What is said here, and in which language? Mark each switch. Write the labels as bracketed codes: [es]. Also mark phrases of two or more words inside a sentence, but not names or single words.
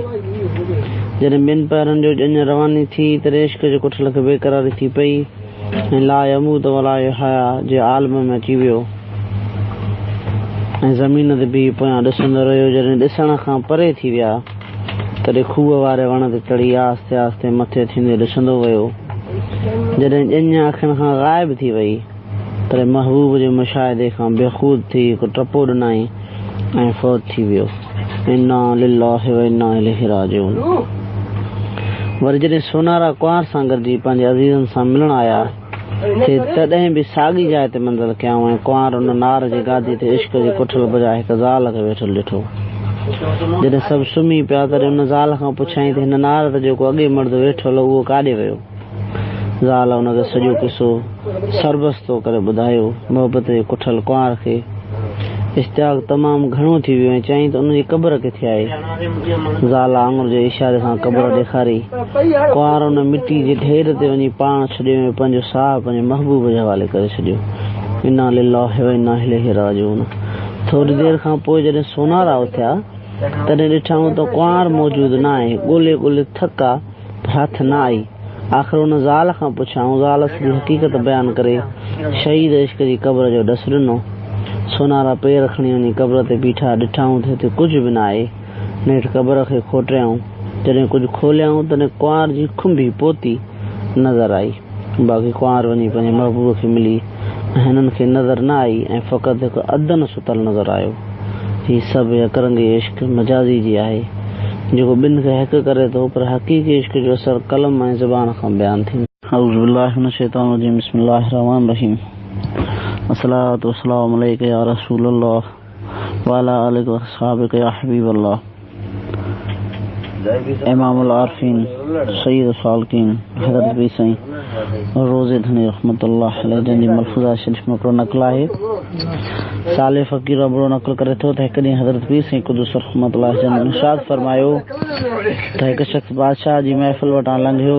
[sd] जॾहिं ॿिनि पैरनि जो ॼञ रवानी थी तॾहिं इश्क जे कुठल खे बेक़रारी थी पई ऐं [ar] لا يموت ولا يحيى [sd] जे आलम में अची वियो ऐं ज़मीन ते बीह पोयां ॾिसंदो रहियो। जॾहिं ॾिसण खां परे थी विया तॾहिं खूह वारे वण ते चढ़ी आहिस्ते आहिस्ते मथे थींदे ॾिसंदो वियो। जॾहिं ॼञ अखियुनि खां ग़ाइब थी वई तॾहिं महबूब जे मुशाहिदे खां बेख़ूद थी हिकु टपो ॾिनई ऐं फ़ौत थी वियो। [ar] إنا لله وإنا إليه راجعون. [sd] वरी जॾहिं सोनारा कुंवार सां गॾिजी पंहिंजे अज़ीज़नि सां मिलण आया तॾहिं बि साॻी जाइ ते मंज़िल कयऊं ऐं कुंवार उन नार जी गादी ते इश्क जी कुठल बजाए हिकु ज़ाल खे वेठल ॾिठो। जॾहिं सभु सुम्ही पिया तॾहिं उन ज़ाल खां पुछियईं त हिन नार ते जेको अॻे मर्द वेठल उहो काॾे वियो। ज़ाल उनखे सॼो किसो सरबस्तो करे ॿुधायो। मोहबत जे कुठल कुंवार खे इश्तियाक़ तमामु घणो थी वियो ऐं चयईं त उनजी क़बर किथे आहे। ज़ाल आङुर जे इशारे सां क़बर ॾेखारी। कुंवार उन मिटी जे ढेर ते वञी पाण छॾियो ऐं पंहिंजो साहु पंहिंजे महबूब जे हवाले करे छॾियो। [ar] إنا لله وإنا إليه راجعون. [sd] थोरी देरि खां पोइ जॾहिं सोनारा उथिया तॾहिं ॾिठऊं त कुंवार मौजूदु न आहे। ॻोल्हे ॻोल्हे थका हथ न आई। आख़िर उन ज़ाल खां पुछियाऊं। ज़ाल सॼी हक़ीक़त बयानु करे शहीद इश्क जी क़बर जो ॾसु ॾिनो। सोनारा पेर खणी वञी क़बर ते बीठा। ॾिठऊं त हिते कुझु बि न आहे। नेठि क़बर खे खोटिरियऊं। जॾहिं कुझु खोलियऊं तॾहिं कुंवार जी खुंबी पोती नज़र आई। बाक़ी कुंवार वञी पंहिंजे महबूब खे मिली ऐं हिननि खे नज़र न आई ऐं फ़क़ति हिकु अदन सुतल नज़र आयो। हीउ सभु यकरंगी इश्क मजाज़ी जी आहे जेको ॿिनि खे हिकु करे थो, पर हक़ीक़ी इश्क जो असरु कलम ऐं ज़ुबान खां बयानु थींदो। [ar] أعوذ بالله من الشيطان الرجيم۔ بسم الله الرحمن الرحيم۔ الصلاة والسلام عليك يا رسول الله وعلى آلك وأصحابك يا حبيب الله. [sd] इमामुल आरिफीन सय्यद सालिकीन हज़रत पीर साईं रोज़े धनी [ar] رحمة الله عليه [sd] जंहिंजी मलफूज़ा शरीफ़ में हिकिड़ो नक़ुल आहे। साले फ़क़ीर अबरो नक़ुल करे थो त हिकु ॾींहुं हज़रत पीर साईं क़ुदुस रहमतुल्लाह जन इरशाद फरमायो त हिकु शख़्स बादशाह जी महफ़िल वटां लंघियो।